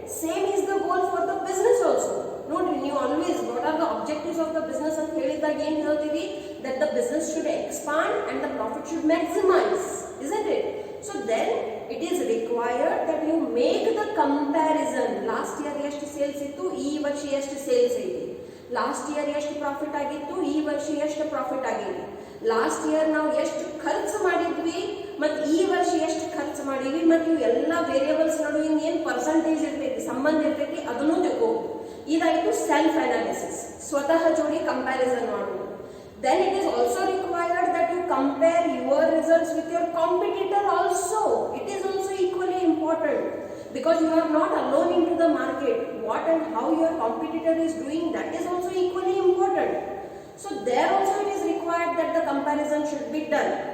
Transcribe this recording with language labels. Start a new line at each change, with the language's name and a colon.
English: Same is the goal for the business also. Nodri, you always, what are the objectives of the business
Kannada: ಅಂತ ಹೇಳಿದಾಗ ಏನು ಹೇಳ್ತೀವಿ?
English: That the business should expand and the profit should maximize, isn't it? So then it is required that you make the comparison.
Kannada: Last year ಎಷ್ಟು sales ಇತ್ತು, ಈ ವರ್ಷ ಎಷ್ಟು sales ಐತಿ. ಲಾಸ್ಟ್ ಇಯರ್ ಎಷ್ಟು ಪ್ರಾಫಿಟ್ ಆಗಿತ್ತು, ಈ ವರ್ಷ ಎಷ್ಟು ಪ್ರಾಫಿಟ್ ಆಗಿದೆ. ಲಾಸ್ಟ್ ಇಯರ್ ನಾವು ಎಷ್ಟು ಖರ್ಚು ಮಾಡಿದ್ವಿ ಮತ್ತು ಈ ವರ್ಷ ಎಷ್ಟು ಖರ್ಚು ಮಾಡಿದ್ವಿ, ಮತ್ತು ಇವು ಎಲ್ಲ ವೇರಿಯಬಲ್ಸ್ ನಡುವೆ ಏನು ಪರ್ಸೆಂಟೇಜ್ ಇರ್ತೈತಿ, ಸಂಬಂಧ ಇರ್ತೈತಿ, ಅದನ್ನು ತಿಳ್ಕೋಬಹುದು. ಇದಾಯಿತು ಸೆಲ್ಫ್ ಅನಾಲಿಸಿಸ್, ಸ್ವತಃ ಜೋಡಿ ಕಂಪ್ಯಾರಿಸನ್ ಮಾಡೋದು.
English: Then it is also required that you compare your results with your competitor also. It is also equally important because you are not alone into the market. What and how your competitor is doing, that is also equally important. So there also it is required that the comparison should be done.